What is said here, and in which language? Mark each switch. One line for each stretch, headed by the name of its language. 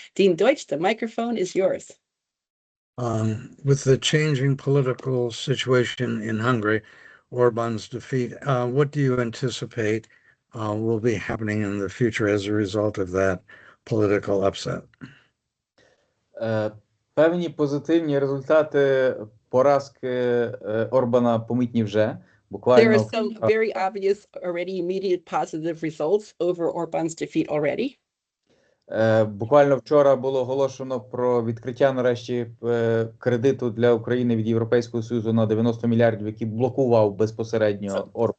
English: Dean Deutsch, the microphone is yours. With the changing political situation in Hungary, Orban's defeat, what do you anticipate will be happening in the future as a result of that political upset?
Ukrainian: Певні позитивні результати поразки Орбана помітні вже.
English: There are some very obvious already immediate positive results over Orban's defeat already.
Ukrainian: Буквально вчора було оголошено про відкриття нарешті кредиту для України від Європейського Союзу на 90 мільярдів, який блокував безпосередньо Орбан.